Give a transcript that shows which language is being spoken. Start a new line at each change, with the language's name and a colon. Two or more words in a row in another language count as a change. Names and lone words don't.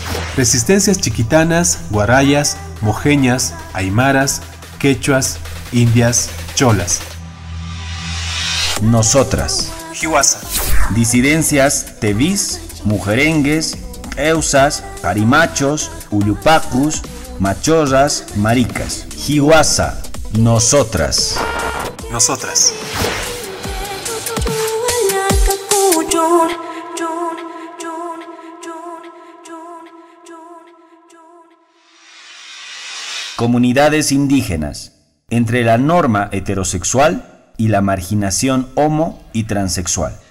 Spanish: Resistencias chiquitanas, guarayas, mojeñas, aymaras, quechuas, indias, cholas. Nosotras. Hiwasa. Disidencias tebís, mujerengues, eusas, parimachos, uyupacus, machorras, maricas. Hiwasa. Nosotras. Nosotras. Comunidades indígenas, entre la norma heterosexual y la marginación homo y transexual.